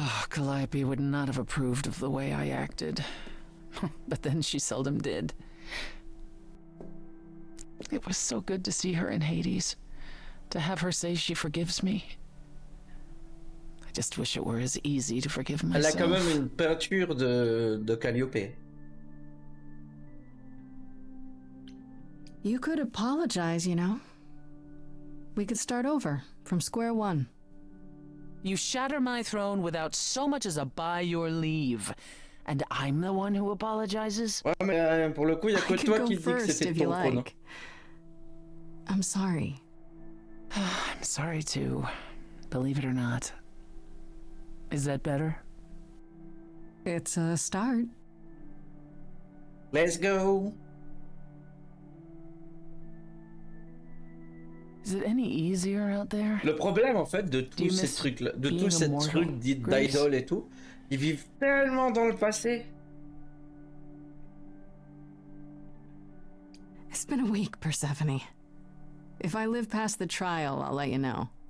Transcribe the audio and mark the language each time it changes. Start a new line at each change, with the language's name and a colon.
English: Calliope would not have approved of the way I acted. But then she seldom did. It was so good to see her in Hades. To have her say she forgives me. I just wish it were as easy to forgive myself.
French: Elle a quand même une peinture de Calliope.
English: You could apologize, you know. We could start over, from square one. You shatter my throne without so much as a by your leave. And I'm the one who apologizes?
French: Ouais, mais pour le coup, il y a que toi qui dis que c'était ton trône.
English: I'm sorry. I'm sorry too, believe it or not. Is that better? It's a start. Let's go. Is it any easier out there?
French: Le problème en fait de tous ces trucs-là, de tous ces trucs dits d'idol et tout, ils vivent tellement dans le passé.
English: It's been a week, Persephone. If I live past the trial, I'll let you know.